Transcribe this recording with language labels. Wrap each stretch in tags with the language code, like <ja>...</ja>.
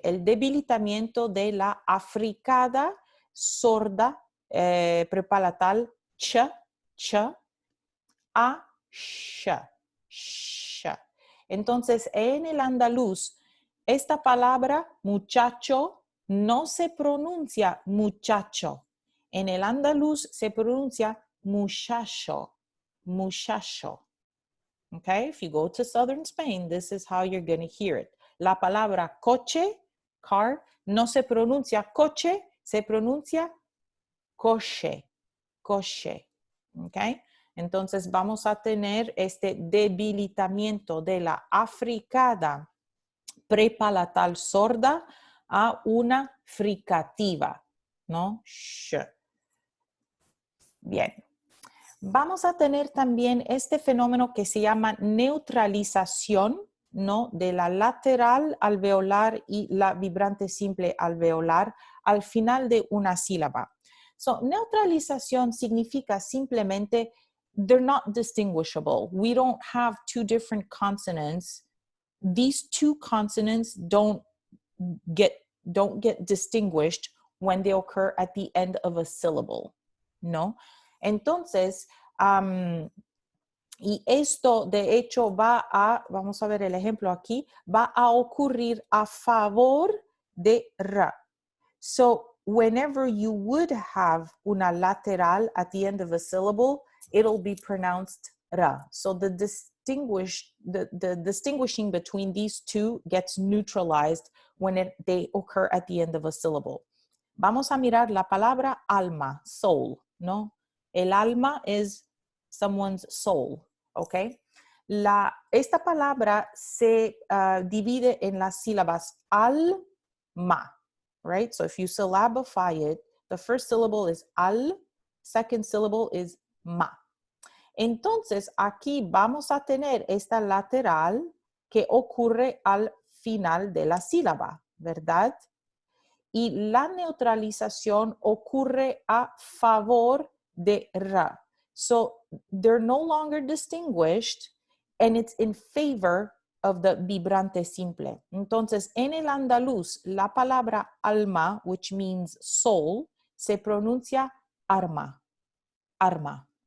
<es>El debilitamiento de la africada sorda prepalatal ch, a, sh. Entonces, en el andaluz, esta palabra muchacho no se pronuncia muchacho. En el andaluz se pronuncia muchacho, muchacho.</es> <en>Okay, if you go to southern Spain, this is how you're going to hear it.</en> <es>La palabra coche, car, no se pronuncia coche, se pronuncia coche, coche. Okay, entonces vamos a tener este debilitamiento de la africada prepalatal sorda a una fricativa, ¿no? Sh. Bien. Vamos a tener también este fenómeno que se llama neutralización, ¿no? De la lateral alveolar y la vibrante simple alveolar al final de una sílaba.</es> <en>So,</en> <es>neutralización significa simplemente</es> <en>they're not distinguishable. We don't have two different consonants. These two consonants don't get distinguished when they occur at the end of a syllable, ¿no?</en> <es>Entonces, y esto de hecho vamos a ver el ejemplo aquí, va a ocurrir a favor de ra.</es> <en>So, whenever you would have</en> <es>una lateral</es> <en>at the end of a syllable, it'll be pronounced ra. So the distinguishing between these two gets neutralized when they occur at the end of a syllable.</en> <es>Vamos a mirar la palabra alma, soul, ¿no? El alma</es> <en>is someone's soul, ¿ok?</en> <es>Esta palabra se divide en las sílabas alma, right?</es> <en>So if you syllabify it, the first syllable is al, second syllable is ma.</en> <es>Entonces, aquí vamos a tener esta lateral que ocurre al final de la sílaba, ¿verdad? Y la neutralización ocurre a favor de ra.</es> <en>So, they're no longer distinguished and it's in favor of the vibrante simple.</en> <es>Entonces, en el andaluz, la palabra alma,</es> <en>which means soul,</en> <es>se pronuncia arma, arma.</es>